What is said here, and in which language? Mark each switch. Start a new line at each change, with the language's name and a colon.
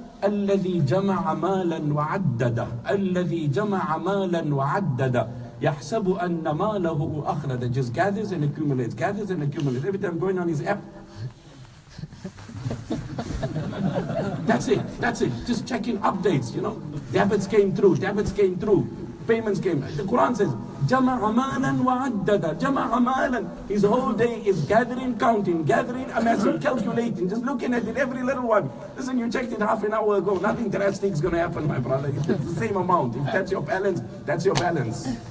Arabic: الَّذِي جَمَعَ مَالًا وَعَدَّدَ الَّذِي جَمَعَ مَالًا وَعَدَّدَ يَحْسَبُ أَنَّ مَالَهُ أَخْلَدَ.
English: Just gathers and accumulates, gathers and accumulates. Every time going on his app, that's it, just checking updates, you know. Debits came through, payments came. The Quran says,
Arabic: جَمَعَ مَالًا وَعَدَّدَ جَمَعَ مَالًا.
English: His whole day is gathering, counting, gathering, amassing, calculating, just looking at it, every little one. Listen, you checked it half an hour ago, nothing drastic is going to happen, my brother. It's the same amount. If that's your balance, that's your balance.